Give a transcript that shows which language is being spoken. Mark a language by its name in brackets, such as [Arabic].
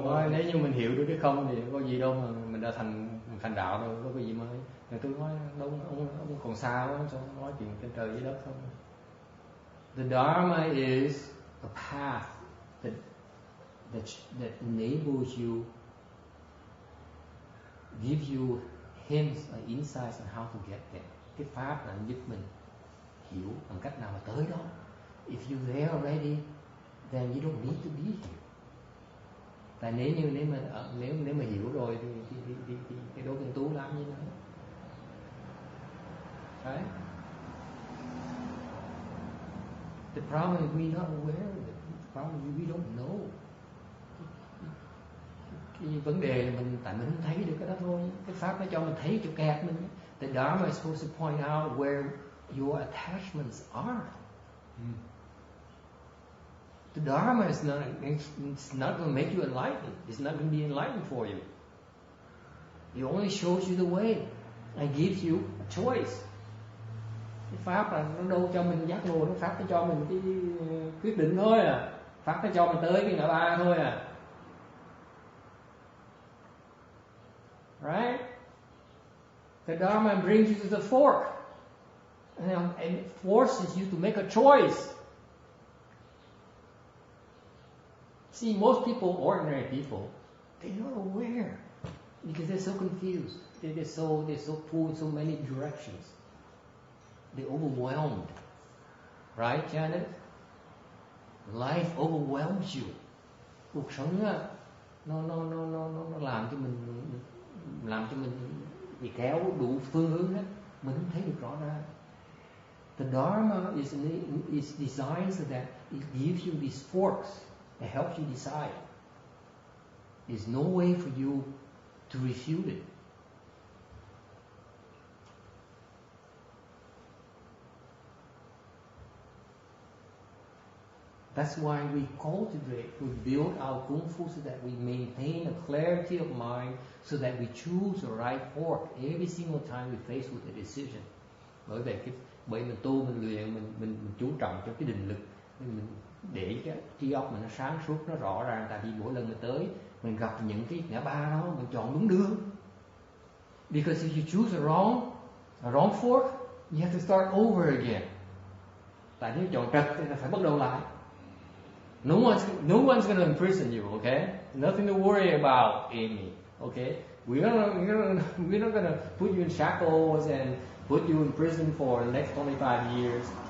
[Vietnamese] Nếu như mình hiểu được cái không thì có gì đâu mà mình đã thành đạo đâu, có cái gì mới. Rồi tôi nói ông còn xa quá, sao nói chuyện trên trời dưới đất không? [English] The Dharma is a path that enables you, gives you hints and insights on how to get there. [Vietnamese] Cái pháp là giúp mình hiểu bằng cách nào mà tới đó. [English] If you're there already, then you don't need to be here. [Vietnamese] Tại nếu mà hiểu rồi thì cái đâu cần tu làm gì nữa. [English] Right? The problem is we're not aware of it. The problem is we don't know. [Vietnamese] Cái vấn đề là tại mình không thấy được cái đó thôi. Cái pháp nó cho mình thấy chỗ kẹt mình. [English] The Dharma is supposed to point out where your attachments are. The Dharma is not going to make you enlightened. It's not going to be enlightened for you. It only shows you the way and gives you a choice. [Vietnamese] Cái pháp là nó đâu cho mình giác ngộ, nó pháp nó cho mình cái quyết định thôi à. Pháp nó cho mình tới cái ngã ba thôi à. [English] Right? The Dharma brings you to the fork. And it forces you to make a choice. See, most people, ordinary people, they're not aware because they're so confused. They're so pulled in so many directions. They're overwhelmed. Right, Janet? Life overwhelms you. [Vietnamese] Cuộc sống á, nó làm cho mình bị kéo đủ phương hướng hết. Mình không thấy được rõ ràng. [English] The Dharma is designed so that it gives you these forks that helps you decide. There's no way for you to refute it. That's why we cultivate, we build our Kung Fu so that we maintain a clarity of mind so that we choose the right fork every single time we face with a decision. [Vietnamese] Bởi mình tu, mình luyện, mình chú trọng cho cái định lực, mình để cái trí óc mình nó sáng suốt, nó rõ ràng. Tại vì mỗi lần mình tới, mình gặp những cái ngã ba đó, mình chọn đúng đường. [English] Because if you choose a wrong fork, you have to start over again. [Vietnamese] Tại nếu chọn trật thì phải bắt đầu lại. [English] No one's going to imprison you, okay? Nothing to worry about, Amy, okay? We're not going to put you in shackles and put you in prison for the next 25 years.